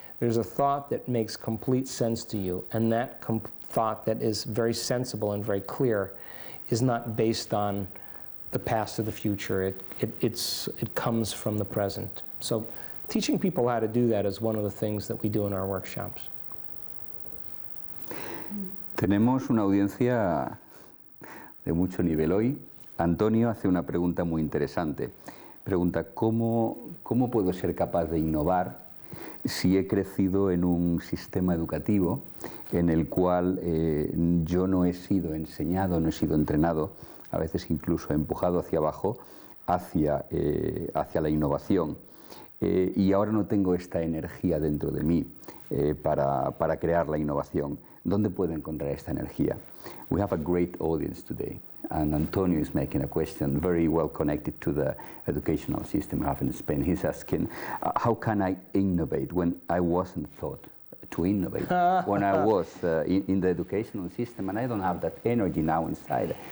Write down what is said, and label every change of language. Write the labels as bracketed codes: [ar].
[en] There's a thought that makes complete sense to you, and that thought that is very sensible and very clear is not based on the past or the future. It comes from the present. So teaching people how to do that is one of the things that we do in our workshops. [es] Tenemos una audiencia de mucho nivel hoy. Antonio hace una pregunta muy interesante. Pregunta, ¿cómo puedo ser capaz de innovar si he crecido en un sistema educativo en el cual yo no he sido enseñado, no he sido entrenado, a veces incluso empujado hacia abajo, hacia la innovación? Y ahora no tengo esta energía dentro de mí para crear la innovación. ¿Dónde puedo encontrar esta energía? [en] We have a great audience today, and Antonio is making a question very well connected to the educational system we have in Spain. He's asking, how can I innovate when I wasn't taught to innovate when I was in the educational system, and I don't have that energy now inside.